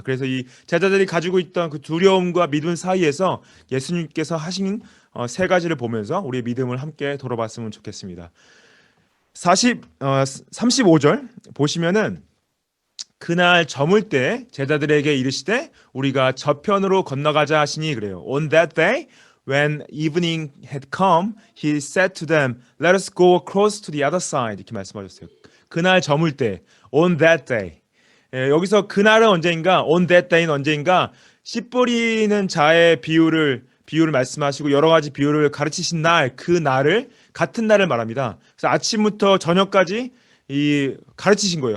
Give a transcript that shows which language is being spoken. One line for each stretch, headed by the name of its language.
Korean: 그래서 이 제자들이 가지고 있던 그 두려움과 믿음 사이에서 예수님께서 하신 세 가지를 보면서 우리의 믿음을 함께 돌아봤으면 좋겠습니다. 35절 보시면은 그날 저물 때 제자들에게 이르시되 우리가 저편으로 건너가자 하시니 그래요.
English: On that day when evening had come he said to them let us go across to the other side
Korean: 이렇게 말씀하셨어요. 그날 저물 때
English: on that day.
Korean: 여기서 그날은 언제인가
English: on that day
Korean: 는 언제인가 씨 뿌리는 자의 비유를 말씀하시고 여러 가지 비유를 가르치신 날 그 날을 같은 날을 말합니다. 그래서 아침부터 저녁까지 이 가르치신 거예요.